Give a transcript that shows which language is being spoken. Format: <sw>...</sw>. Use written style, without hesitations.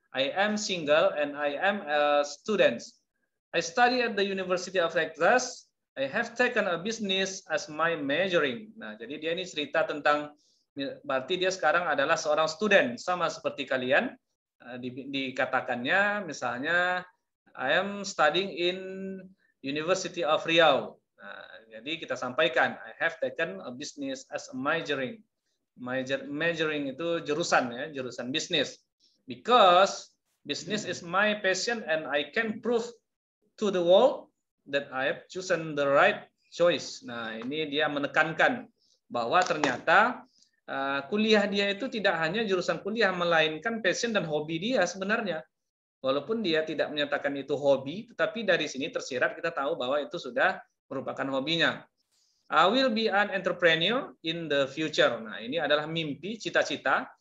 <en>I am single and I am a student. I study at the University of Texas. I have taken a business as my majoring.</en> <id>Nah, jadi dia ini cerita tentang, berarti dia sekarang adalah seorang student, sama seperti kalian. Dikatakannya misalnya,</id> <en>I am studying in University of Riau.</en> <id>Nah, jadi kita sampaikan,</id> <en>I have taken a business as a majoring.</en> <id>Majoring itu jurusan ya, jurusan bisnis.</id> <en>Because business is my passion and I can prove to the world that I have chosen the right choice.</en> <id>Nah, ini dia menekankan bahwa ternyata kuliah dia itu tidak hanya jurusan kuliah, melainkan passion dan hobi dia sebenarnya. Walaupun dia tidak menyatakan itu hobi, tetapi dari sini tersirat kita tahu bahwa itu sudah merupakan hobinya.</id> <en>I will be an entrepreneur in the future.</en> <id>Nah, ini adalah mimpi, cita-cita.</id>